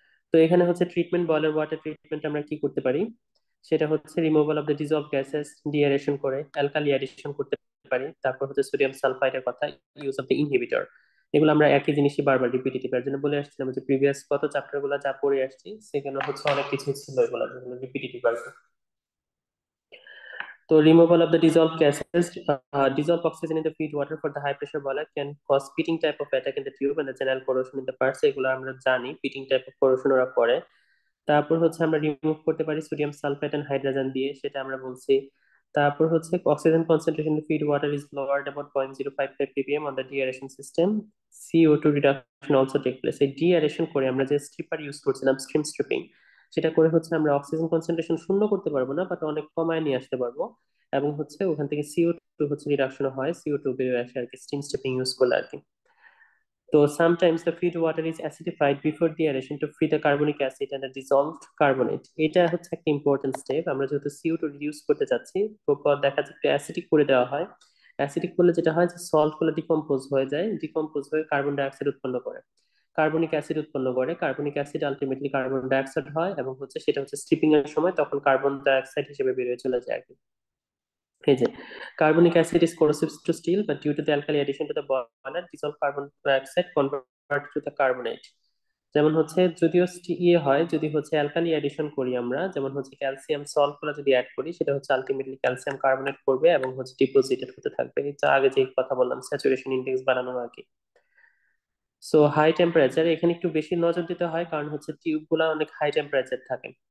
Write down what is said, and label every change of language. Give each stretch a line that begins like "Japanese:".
Bangla: তো এখানে হচ্ছে ট্রিটমেন্ট, বয়লার ওয়াটার ট্রিটমেন্ট আমরা কি করতে পারি, সেটা হচ্ছে removal of the dissolved gases, ডিএরেশন করে অ্যালকালি অ্যাডিশন করতে পারি। তারপর হচ্ছে সোডিয়াম সালফাইডের কথা, ইউজ অফ দ্য ইনহিবিটর। এগুলো আমরা একই জিনিসই বারবার রিপিটেটিভ, এর জন্য বলে আসছিলাম যে প্রিভিয়াস কত চ্যাপ্টার গুলো যা পড়ে আসছি সেখানে হচ্ছে অনেক কিছু ছিল এগুলো যেগুলো রিপিটেটিভ আর কি।
English: তো removal of the dissolved gases, dissolved oxygen in the feed water for the high pressure boiler can cause pitting type of attack in the tube and the general corrosion in the parts,
Bangla: এগুলো আমরা জানি পিটিং type of corrosion ওরা করে। তারপর হচ্ছে আমরা remove করতে পারি সোডিয়াম সালফেট এন্ড হাইড্রোজেন দিয়ে, সেটা আমরা বলছি।
English: তারপর হচ্ছে oxygen concentration in feed water is lowered about 0.055 ppm on the deaeration system. CO2 reduction also take place।
Bangla: এই ডিএরেশন করে আমরা যে স্ট্রিপার ইউজ করছিলাম, স্ট্রিম স্ট্রিপিং, সেটা করে হচ্ছে আমরা অক্সিজেন কনসেন্ট্রেশন শূন্য করতে পারবো না, বাট অনেক কমায় নিয়ে আসতে পারবো। এবং হচ্ছে ওখান থেকে CO2 হচ্ছে রিডাকশন হয়, CO2 বেরিয়ে আসে আর কি, স্ট্রিম স্ট্রিপিং ইউজ করলে আর কি।
English: তো sometimes the feed water is acidified before the aeration to free the carbonic acid and the dissolved carbonate।
Bangla: এটা হচ্ছে একটা ইম্পর্টেন্ট স্টেপ। আমরা যেহেতু CO2 রিডিউস করতে চাচ্ছি, তো পর দেখা যাচ্ছে একটু অ্যাসিডিক করে দেওয়া হয়। অ্যাসিডিক করলে যেটা হয় যে সল্ট গুলো ডিকম্পোজ হয়ে যায়, ডিকম্পোজ হয়ে কার্বন ডাই অক্সাইড উৎপন্ন করে, কার্বনিক অ্যাসিড উৎপন্ন করে। Carbonic acid ultimately carbon die oxide হয়, এবং হচ্ছে সেটা হচ্ছে স্ট্রিপিং এর সময় তখন কার্বন ডাই অক্সাইড হিসেবে বেরিয়ে চলে যায় আর কি।
English: এই যে carbonic acid is corrosive to steel, but due to the alkali addition to the boiler, dissolved carbon dioxide convert to the carbonate।
Bangla: যেমন হচ্ছে যদিও ইয়ে হয়, যদি হচ্ছে অ্যালকালি অ্যাডিশন করি আমরা, যেমন হচ্ছে ক্যালসিয়াম সল্ট গুলো যদি অ্যাড করি, সেটা হচ্ছে আলটিমেটলি ক্যালসিয়াম কার্বনেট করবে এবং হচ্ছে ডিপোজিটেড হতে থাকবে। এটা আগে যে কথা বললাম স্যাচুরেশন ইনডেক্স বানানো আর কি। সো হাই টেম্পারেচার এখানে একটু বেশি নজর দিতে হয়, কারণ হচ্ছে টিউব গুলা অনেক হাই টেম্পারেচার থাকে।